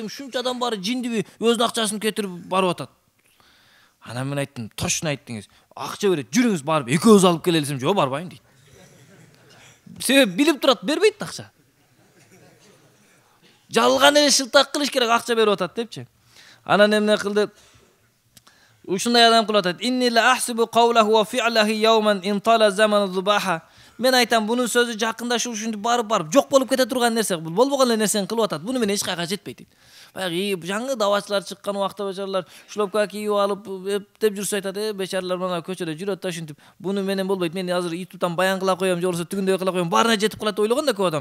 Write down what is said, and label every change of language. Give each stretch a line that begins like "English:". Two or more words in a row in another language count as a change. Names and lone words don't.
Kyrgyz: Ушунча адам бары жиндиби өзүнүн акчасын кетирип барып атат. Анан мен айттым, точно айттыңыз. Акча берет, жүрүңүз барып экөөбүз алып келели десем, жок, барбайм дейт. Себеп билип турат, бербейт акча. Жалган эле шылтак кылыш керек, акча берип атат депчи. Анан эмне кылды? Ушундай адам кылып атат.
Arabic: إني لأحسب قوله وفعله يوما انطلى زمان ذباها.
Kyrgyz: Мен айтам, бунун сөзү жакында ушинтип барып жок болуп кете турган нерсе, бул болбогон эле нерсени кылып атат. Буну менен эч кайга жетпейт дейт. Баягы жаңы давачылар чыккан убакта бечаралар шлопка кийип алып деп жүрсө айтат, бечаралар мына көчөдө жүрөт да ушинтип. Буну менен болбойт. Мен азыр ютубтан баян кыла коем, же болбосо түгүндөй кыла коем, баарына жетип калат ойлогон да көп адам.